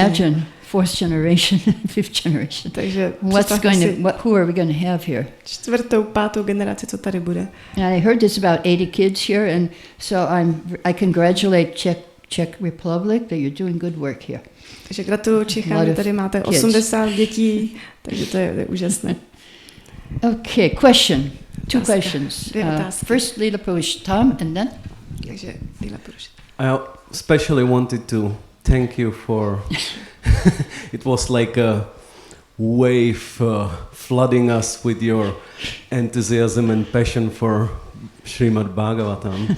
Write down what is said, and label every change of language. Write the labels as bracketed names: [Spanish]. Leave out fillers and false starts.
[English] imagine 4th generation, 5th generation. [Czech] Takže [English] Who are we going to have here? [Czech] 4., 5. generaci, co tady bude. [English] And I heard there's about 80 kids here, and so I congratulate Czech Republic that you're doing good work here. [Czech] Takže gratuluju Čechám, že tady máte 80 dětí, takže to je úžasné. [English] Okay, question. 2 questions. [Czech] Otázky. [English] First, Lila Purushottam, and then? [Czech] Takže Lila Purush. [English] I especially wanted to thank you for it was like a wave flooding us with your enthusiasm and passion for Šrímad Bhágavatamu.